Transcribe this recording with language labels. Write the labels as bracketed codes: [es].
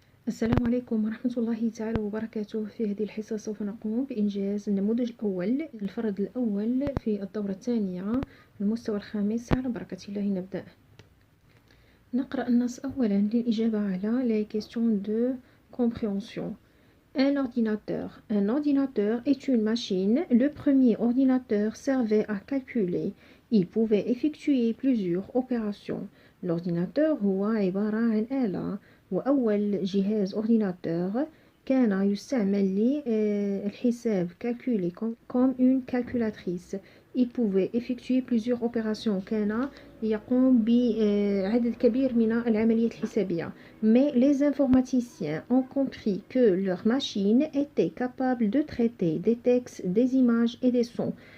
[ar] السلام عليكم ورحمة الله تعالى وبركاته. في هذه الحصة سوف نقوم بإنجاز النموذج الأول، الفرد الأول في الدورة الثانية المستوى الخامس. على بركة الله نبدأ. نقرأ النص أولا للإجابة على [fr] les questions de compréhension. Un ordinateur. Un ordinateur est une machine. Le premier ordinateur servait à calculer. Il pouvait effectuer plusieurs opérations. [ar] L'ordinateur هو عبارة عن آلة، وأول جهاز ordinateur كان يستعمل للحساب [fr] calculer comme une calculatrice. Il pouvait effectuer plusieurs opérations. [ar] كان يقوم بعدد كبير من العمليات الحسابية. [fr] Mais les informaticiens ont compris que leur machine était capable de traiter des textes, des images et des sons.